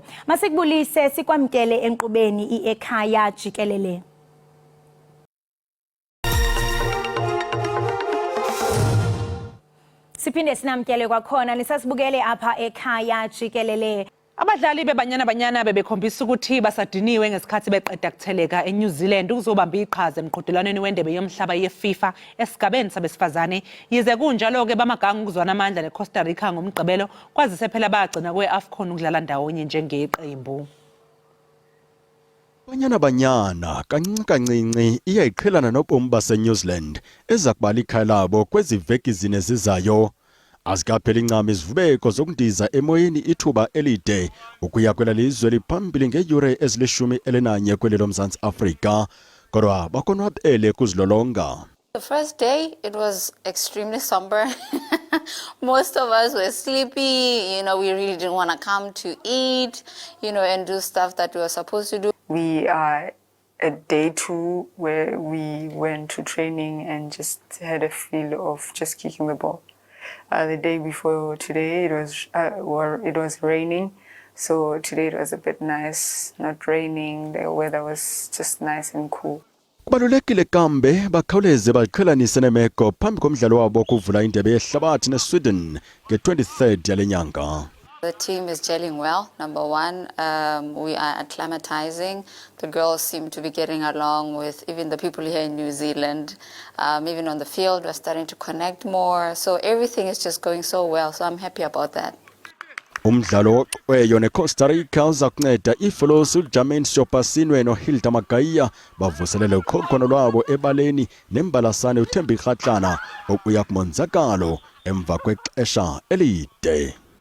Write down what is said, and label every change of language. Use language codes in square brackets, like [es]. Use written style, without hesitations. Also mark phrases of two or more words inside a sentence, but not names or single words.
[xh] Masikubulise sikwamkele enkqubeni iEkhaya Jikelele. Siphinde sinamkele kwakhona nisasibukele apha eKhaya Jikelele. [zu] Abadlali bebanyana bebekhombisa ukuthi basadiniwe ngesikhathi beqeda kutheleka eNew Zealand ukuzobamba iqhaza emqhudelwaneni wendebe yomhlaba yeFIFA esigabeni sabesifazane. Yize kunjalo ke bamaganga ukuzwana amandla neCosta Rica ngomgqibelo kwazise phela bagcina kweAFCON ukudlala ndawonye njengeqembu. [xh] Banyana kancinci iyayiqhelana nobomi baseNew Zealand ezakubala ikhaya labo kweziveki zine zizayo. Azikapheli incama izivubeko zokundiza emoyeni ithuba elide ukuya kwela lizwe liphambili ngeyure ezili-11 kweli loMzantsi Afrika kodwa bakonwabele kuzilolonga. [en] The first day, it was extremely somber. Most of us were sleepy. We really didn't want to come to eat, and do stuff that we were supposed to do. We are at day 2 where we went to training and just had a feel of just kicking the ball. The day before today, it was raining. So today it was a bit nice, not raining. The weather was just nice and cool. [xh] Kubalulekile kambe bakhawuleze baziqhelanise nemeko phambi komdlalo wabo kuvula indebe yehlabathi neSweden nge-23rd yale nyanga. [en] The team is gelling well, number one. We are acclimatizing. The girls seem to be getting along with even the people here in New Zealand. Even on the field, we're starting to connect more. So everything is just going so well. So I'm happy about that. [xh] Umdlalo weyo neCosta Rica uzakunceda ifolosi uJermaine Sopasinwe noHilda Magaya bavuselele ukhokhono lwabo ebaleni nembalasane uThembi Kgatlana okuya kumonzakalo emva kwexesha elide.